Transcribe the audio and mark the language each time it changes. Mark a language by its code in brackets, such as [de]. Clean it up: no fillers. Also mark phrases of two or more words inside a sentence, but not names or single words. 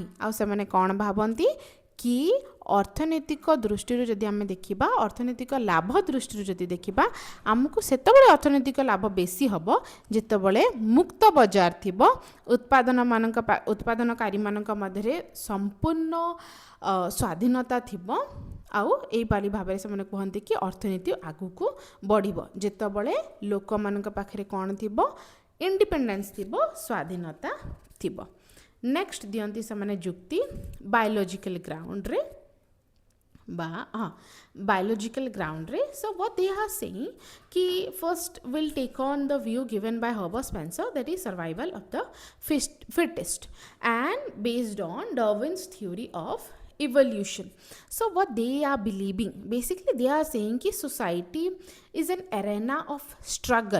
[or] ଆଉ ସେମାନେ କ'ଣ ଭାବନ୍ତି କି ଅର୍ଥନୈତିକ ଦୃଷ୍ଟିରୁ ଯଦି ଆମେ ଦେଖିବା, ଅର୍ଥନୈତିକ ଲାଭ ଦୃଷ୍ଟିରୁ ଯଦି ଦେଖିବା, ଆମକୁ ସେତେବେଳେ ଅର୍ଥନୈତିକ ଲାଭ ବେଶୀ ହେବ ଯେତେବେଳେ ମୁକ୍ତ ବଜାର ଥିବ, ଉତ୍ପାଦନକାରୀମାନଙ୍କ ମଧ୍ୟରେ ସମ୍ପୂର୍ଣ୍ଣ ସ୍ୱାଧୀନତା ଥିବ। ଆଉ ଏଇପରି ଭାବରେ ସେମାନେ କୁହନ୍ତି କି ଅର୍ଥନୀତି ଆଗକୁ ବଢ଼ିବ ଯେତେବେଳେ ଲୋକମାନଙ୍କ ପାଖରେ କ'ଣ ଥିବ, ଇଣ୍ଡିପେଣ୍ଡେନ୍ସ ଥିବ, ସ୍ୱାଧୀନତା ଥିବ। ନେକ୍ସଟ ଦିଅନ୍ତି ସେମାନେ ଯୁକ୍ତି [en] biological ground re biological ground [or] re. [en] So what they are saying ki first will take on the view given by Herbert Spencer, that is survival of the fittest, and based on Darwin's theory of evolution. So what they are believing, basically they are saying ki society is an arena of struggle.